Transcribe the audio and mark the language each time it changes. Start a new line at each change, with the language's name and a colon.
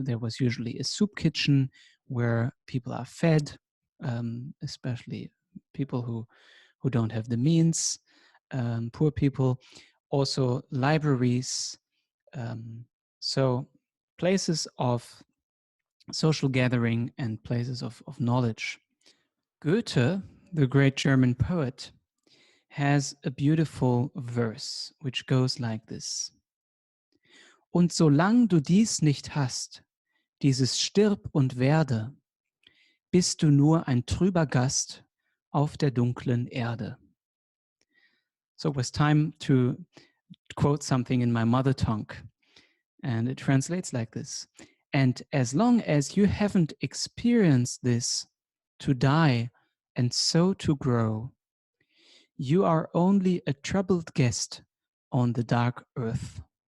English: There was usually a soup kitchen where people are fed, especially people who don't have the means, poor people. Also libraries, so places of social gathering and places of knowledge. Goethe, the great German poet, has a beautiful verse which goes like this:
German: Und solang du dies nicht hast, dieses stirb und werde, bist du nur ein trüber Gast auf der dunklen Erde.
English: So it was time to quote something in my mother tongue, and it translates like this: and as long as you haven't experienced this, to die and so to grow, you are only a troubled guest on the dark earth.